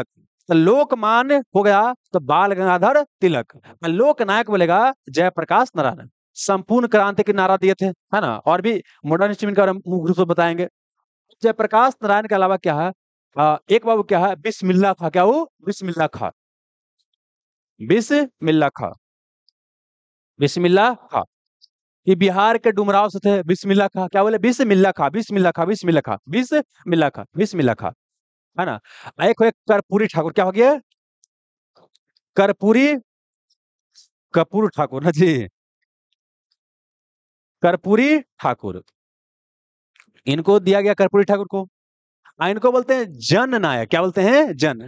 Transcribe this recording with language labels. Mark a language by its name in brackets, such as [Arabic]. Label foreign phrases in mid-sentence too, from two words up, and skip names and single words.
[Hindi] तो लोकमान्य हो गया तो बाल गंगाधर तिलक। लोकनायक बोलेगा जयप्रकाश नारायण। संपूर्ण क्रांति के नारा दिए थे, है ना। और भी मॉडर्न हिस्ट्री का मुख्य रूप से बताएंगे। जयप्रकाश नारायण के अलावा क्या है, एक बाबू क्या है, बिस्मिल्लाह खां, क्या वो, बिस्मिल्लाह खां, बिस्मिल्लाह खां, बिस्मिल्लाह खां। ये बिहार के डुमराव से थे, बिस्मिल्लाह खां, क्या बोले, बिस्मिल्लाह खां, बिस्मिल्लाह खां, बिस्मिल्लाह खां, बिस्मिल्लाह खां, बिस्मिल्लाह खां, है ना। एक है कर्पूरी ठाकुर, क्या हो गया, कर्पूरी, कपूर ठाकुर ना जी, कर्पूरी ठाकुर, इनको दिया गया कर्पूरी ठाकुर को। इनको बोलते हैं जन नायक, क्या बोलते हैं, जन।